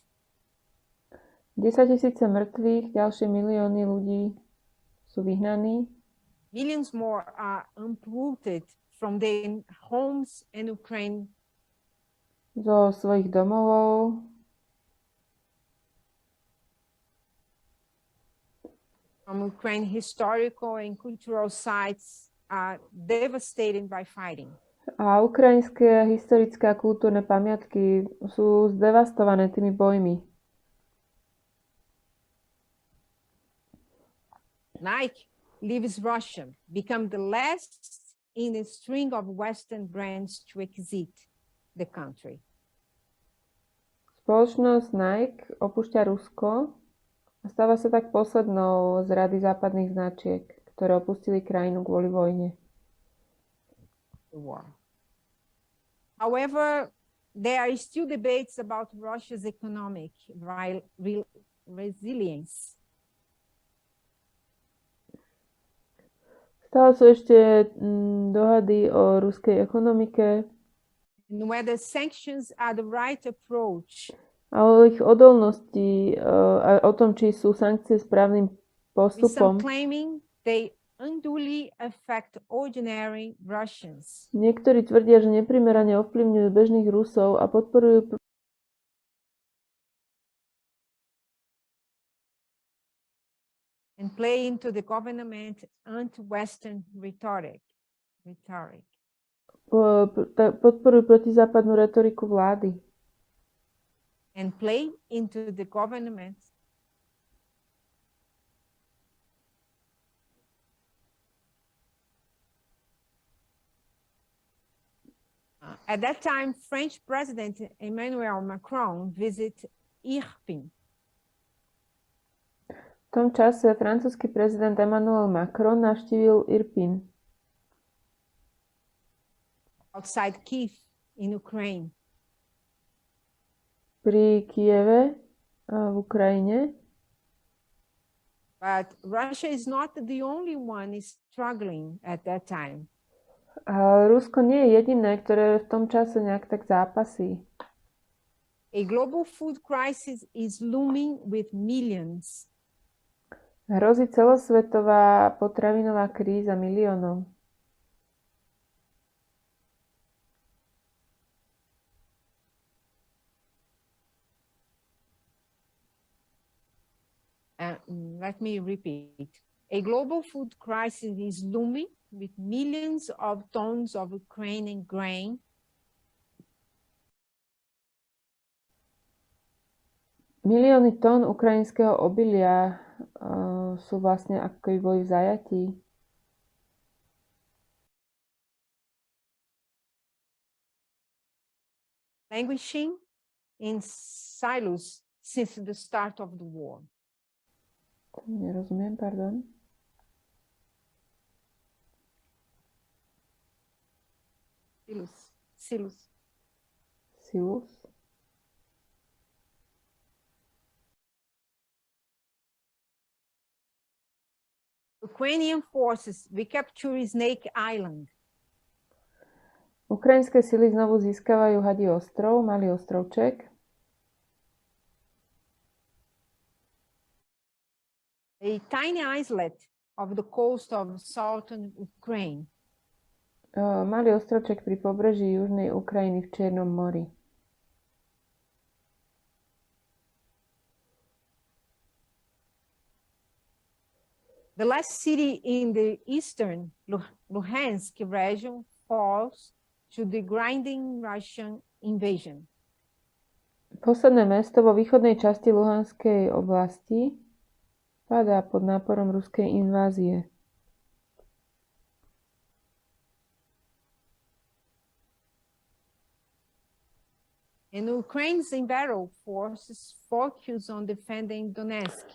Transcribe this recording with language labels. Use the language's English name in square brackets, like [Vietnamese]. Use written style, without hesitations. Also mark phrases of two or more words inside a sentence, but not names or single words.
[Slovak] 10 000 mŕtvych, ďalšie milióny ľudí sú vyhnaní. [English] Millions more are uprooted from their homes in Ukraine. [Slovak] Zo svojich domovov. [English] From Ukraine, historical and cultural sites are devastated by fighting. [Slovak] A ukrajinské historické a kultúrne pamiatky sú zdevastované tými bojmi. [English] Nike leaves Russia, become the last in a string of Western brands to exit the country. [Slovak] Spoločnosť Nike opúšťa Rusko a stáva sa tak poslednou z rady západných značiek, ktoré opustili krajinu kvôli vojne. [English] However, there are still debates about Russia's economic resilience. [Slovak] Stále sú ešte dohady o ruskej ekonomike. [English] And whether sanctions are the right approach. [Slovak] A o ich odolnosti, a o tom, či sú sankcie správnym postupom. [English] Some claiming they unduly affect ordinary Russians. [Slovak] Niektorí tvrdia, že neprimerane ovplyvňujú bežných Rusov a podporujú [English] and play into the government anti-Western rhetoric. [Slovak] Podporujú protizápadnú retoriku vlády. [English] And play into the government at that time, French President Emmanuel Macron visited Irpin. [Slovak] V tom čase francúzsky prezident Emmanuel Macron navštívil Irpin. [English] Outside Kiev in Ukraine. [Slovak] Pri Kieve v Ukrajine. [English] But Russia is not the only one struggling at that time. [Slovak] A Rusko nie je jediné, ktoré v tom čase nejak tak zápasí. [English] A global food crisis is looming with millions. [Slovak] Hrozí celosvetová potravinová kríza miliónom. [English] Let me repeat. A global food crisis is looming with millions of tons of Ukrainian grain. [Slovak] Milióny tón ukrajinského obilia sú vlastne ako keby boli v zajatí. [English] Languishing in silos since the start of the war. [Slovak] Nerozumiem, pardon. [English] Silos. Ukrainian forces recapture Snake Island. [Slovak] Ukrajinské sily znovu získavajú Hadí ostrov, malý ostrovček. [English] A tiny islet of the coast of southern Ukraine. [Slovak] Malý ostrovček pri pobreží južnej Ukrajiny v Čiernom mori. [English] The last city in the eastern Luhansk region falls to the grinding Russian invasion. [Slovak] Posledné mesto vo východnej časti Luhanskej oblasti padá pod náporom ruskej invázie. [English] And Ukraine's embattled forces focus on defending Donetsk.